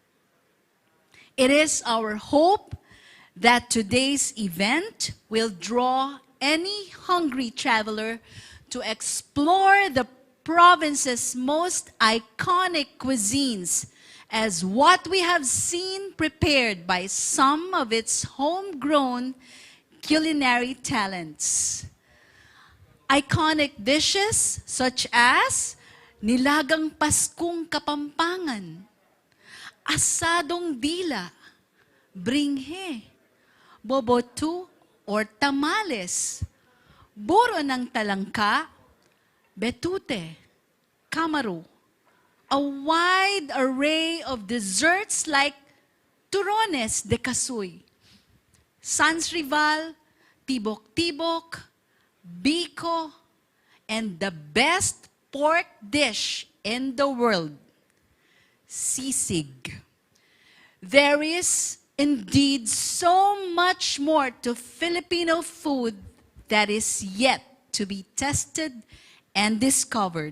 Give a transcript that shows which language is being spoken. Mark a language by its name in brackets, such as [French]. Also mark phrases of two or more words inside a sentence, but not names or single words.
[English] It is our hope that today's event will draw any hungry traveler to explore the province's most iconic cuisines as what we have seen prepared by some of its homegrown culinary talents. Iconic dishes such as nilagang Paskong Kapampangan, asadong dila, bringhe, bobotu or tamales, buro ng talangka, betute, kamaro, a wide array of desserts like turones de casoy, sans rival, tibok-tibok, biko, and the best pork dish in the world, sisig. There is indeed so much more to Filipino food that is yet to be tested and discovered.